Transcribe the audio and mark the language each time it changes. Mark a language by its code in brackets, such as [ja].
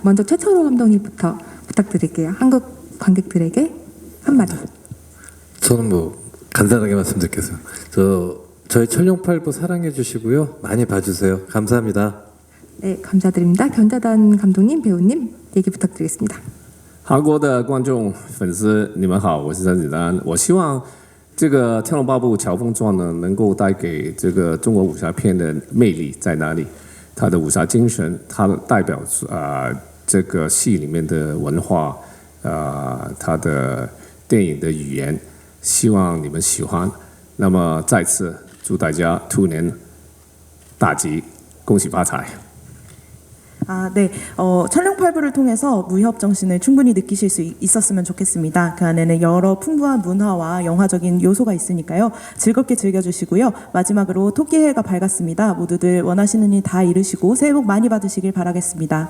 [ko] 먼저 최철호 감독님부터 부탁드릴게요. 한국 관객들에게 한마디. 저는 뭐 간단하게 말씀드리겠어요. 저희 천룡팔부 사랑해 주시고요. 많이 봐주세요. 감사합니다. 네, 감사드립니다. 견자단 감독님, 배우님 얘기 부탁드리겠습니다. [zh] 韩国的观众、粉丝，你们好，我是甄子丹。我希望这个《天龙八部·乔峰传》呢，能够带给这个中国武侠片的魅力在哪里？它的武侠精神，它代表这个戏里面的文化，它的电影的语言，希望你们喜欢。那么再次祝大家兔年大吉，恭喜发财！ [ko] 네. 천룡팔부를 통해서 무협 정신을 충분히 느끼실 수 있었으면 좋겠습니다. 그 안에는 여러 풍부한 문화와 영화적인 요소가 있으니까요. 즐겁게 즐겨주시고요. 마지막으로 토끼해가 밝았습니다. 모두들 원하시는 일 다 이루시고 새해 복 많이 받으시길 바라겠습니다.